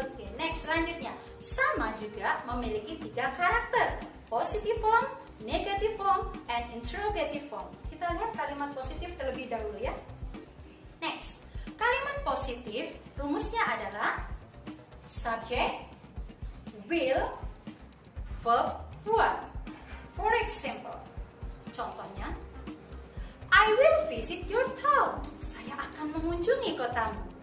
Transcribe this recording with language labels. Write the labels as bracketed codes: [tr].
[id] Oke, [en] next [id] selanjutnya. Sama juga memiliki 3 karakter. [en] Positive form, negative form, and interrogative form. [id] Kita lihat kalimat positif terlebih dahulu ya. [en] Next, [id] kalimat positif rumusnya adalah subject, will, verb 1. [en] For example, [id] contohnya, [en] I will visit your town. [id] Saya akan mengunjungi kotamu.